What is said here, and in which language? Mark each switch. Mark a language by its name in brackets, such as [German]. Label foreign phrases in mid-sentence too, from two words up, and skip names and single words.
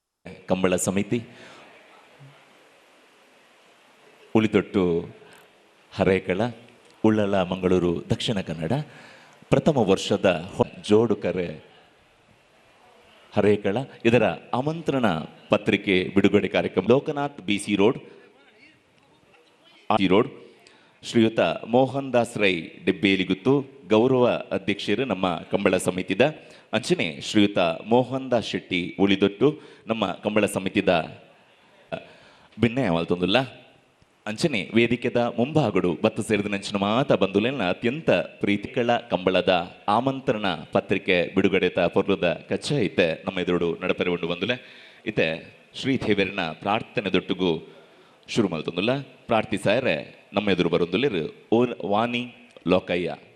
[Kannada] ಕಂಬಳ ಸಮಿತಿ ಉಳಿದೊಟ್ಟು ಹರೇಕಳ ಉಳ್ಳಳ ಮಂಗಳೂರು ದಕ್ಷಿಣ ಕನ್ನಡ ಪ್ರಥಮ ವರ್ಷದ ಜೋಡುಕರೆ ಹರೇಕಳ ಇದರ ಆಮಂತ್ರಣ ಪತ್ರಿಕೆ ಬಿಡುಗಡೆ ಕಾರ್ಯಕ್ರಮ ಲೋಕನಾಥ್ BC ರೋಡ್ [Tulu] ಶ್ರೀಯುತ ಮೋಹನ್ ದಾಸ್ ರೈ ಡೆಬ್ಬೇಲಿಗುತ್ತು ಗೌರವ ಅಧ್ಯಕ್ಷರು ನಮ್ಮ ಕಂಬಳ ಸಮಿತಿದ ಅಂಚನೆ ಶ್ರೀಯುತ ಮೋಹನ್ ದಾಸ್ ಶೆಟ್ಟಿ ಉಳಿದೊಟ್ಟು ನಮ್ಮ ಕಂಬಳ ಸಮಿತಿದ ಭಿನ್ನಯ ಮಲ್ತೊಂದುಲ್ಲ ಅಂಚನೆ ವೇದಿಕೆದ ಮುಂಭಾಗಡು ಬತ್ತು ಸೇರಿದ ನಂಚಿನ ಮಾತ ಬಂದುಲೆನ ಅತ್ಯಂತ ಪ್ರೀತಿಗಳ ಕಂಬಳದ ಆಮಂತ್ರಣ ಪತ್ರಿಕೆ ಬಿಡುಗಡೆತ ಪೊರ್ಲುದ ಕಚ್ಚ ಐತೆ ನಮ್ಮ ಎದುರು ನಡಪರಿ ಉಂಡು ಬಂದುಲೆ ಇತ್ತೆ ಶ್ರೀದೇವರಿನ ಪ್ರಾರ್ಥನೆ ದೊಟ್ಟುಗು ಶುರು ಮಲ್ತೊಂದುಲ್ಲ ಪ್ರಾರ್ಥಿಸಾರೆ ನಮ್ಮ ಎದುರು ಬರೊಂದುಲ್ಲೆರು ಓರ್ ವಾಣಿ ಲೋಕಯ್ಯ